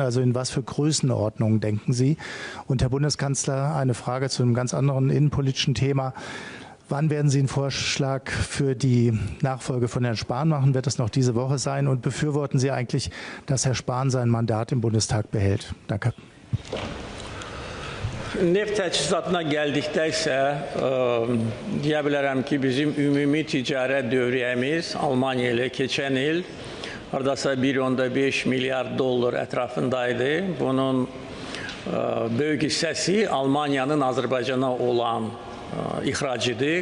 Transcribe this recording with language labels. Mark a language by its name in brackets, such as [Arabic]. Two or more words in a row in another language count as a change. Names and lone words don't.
[German] Also in was für Größenordnungen denken Sie? Und Herr Bundeskanzler, eine Frage zu einem ganz anderen innenpolitischen Thema. Wann werden Sie einen Vorschlag für die Nachfolge von Herrn Spahn machen? Wird das noch diese Woche sein? Und befürworten Sie eigentlich, dass Herr Spahn sein Mandat im Bundestag behält? Danke. [Azerbaijani] Neft təchizatına gəldikdə isə deyə bilərəm ki, bizim ümumi ticarət dövriyyəmiz Almanya ilə keçən il hardasa 1,5 milyar dollar ətrafındaydı. Bunun böyük hissəsi Almanyanın Azərbaycana olan ixracıdır.